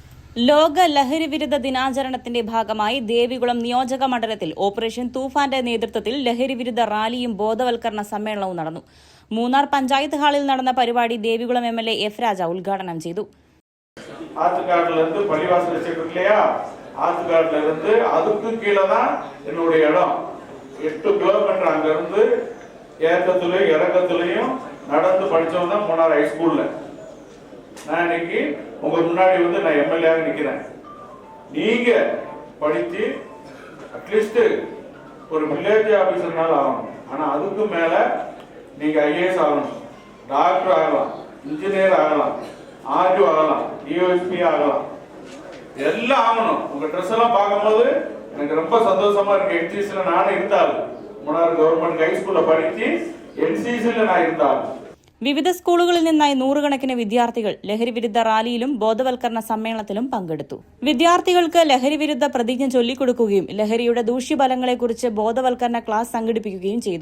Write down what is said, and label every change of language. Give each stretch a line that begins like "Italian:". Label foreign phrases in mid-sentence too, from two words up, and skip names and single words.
Malayalam: ലോക ലഹരി വിരുദ്ധ ദിനാചരണത്തിന്റെ ഭാഗമായി ദേവികുളം നിയോജക മണ്ഡലത്തിൽ ഓപ്പറേഷൻ തൂഫാന്റെ നേതൃത്വത്തിൽ ലഹരി വിരുദ്ധ റാലിയും ബോധവൽക്കരണ സമ്മേളനവും നടന്നു. മൂന്നാർ പഞ്ചായത്ത് ഹാളിൽ നടന്ന പരിപാടി ദേവികുളം MLA F. രാജ ഉദ്ഘാടനം ചെയ്തു.
Tamil: அதுக்கு கீழே தான் என்னுடைய இடம். 8 கிலோமீட்டர் அங்கிருந்து ஏற்றத்துலையும் இறக்கத்துலையும் நடந்து படிச்சவன் தான் மூணார் ஹைஸ்கூல்ல. நான் இன்னைக்கு உங்க முன்னாடி நான் MLA நிக்கிறேன். நீங்க படிச்சு அட்லீஸ்ட் ஒரு வில்லேஜ் ஆபீசர்னால ஆகணும். ஆனா அதுக்கு மேல நீங்க IAS ஆகணும், டாக்டர் ஆகலாம், இன்ஜினியர் ஆகலாம், RDO ஆகலாம், DOSP ஆகலாம், எல்லாம் ஆகணும். உங்க ட்ரெஸ் எல்லாம் பார்க்கும்போது எனக்கு ரொம்ப சந்தோஷமா இருக்கு. NCCல நானும் இருந்தாலும் மூணார்
Malayalam: ഗവൺമെന്റ് ഹൈസ്കൂളിൽ പഠിച്ച്
Tamil: NCCல நான் இருந்தாலும்.
Malayalam: വിവിധ സ്കൂളുകളിൽ നിന്നായി നൂറുകണക്കിന് വിദ്യാർത്ഥികൾ ലഹരിവിരുദ്ധ റാലിയിലും ബോധവൽക്കരണ സമ്മേളനത്തിലും പങ്കെടുത്തു. വിദ്യാർത്ഥികൾക്ക് ലഹരിവിരുദ്ധ പ്രതിജ്ഞ ചൊല്ലിക്കൊടുക്കുകയും ലഹരിയുടെ ദൂഷ്യഫലങ്ങളെക്കുറിച്ച് ബോധവൽക്കരണ ക്ലാസ് സംഘടിപ്പിക്കുകയും ചെയ്തു.